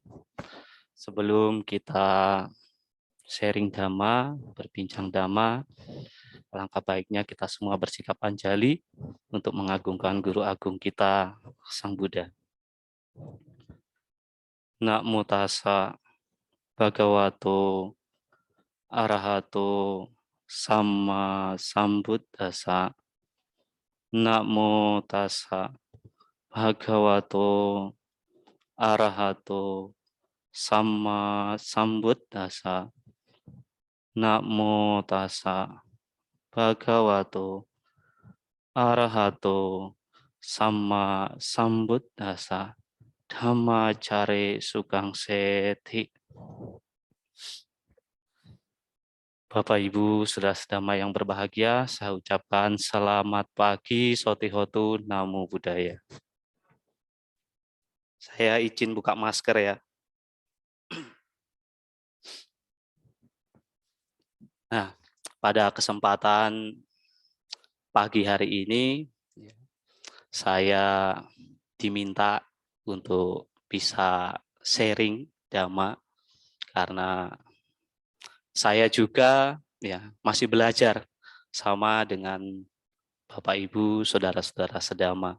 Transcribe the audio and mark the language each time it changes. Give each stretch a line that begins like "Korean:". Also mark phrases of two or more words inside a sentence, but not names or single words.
Indonesian: sebelum kita sharing Dhamma, berbincang Dhamma, alangkah baiknya kita semua bersikap anjali untuk mengagungkan Guru Agung kita, Sang Buddha.
Pali: Namo tassa bhagavato arahato samma sambuddhassa. Namo tassa bhagavato arahato samma sambuddhassa. Namo tassa bhagavato arahato samma sambuddhassa. Dhammacare sukang sethi.
Indonesian: Bapak Ibu Saudara Sedama yang berbahagia, saya ucapkan selamat pagi,
Pali: Sotihotu, Namo Buddhaya.
Indonesian: Saya izin buka masker ya. Nah, pada kesempatan pagi hari ini, saya diminta untuk bisa sharing Dhamma karena saya juga ya masih belajar sama dengan Bapak Ibu, saudara-saudara sedama.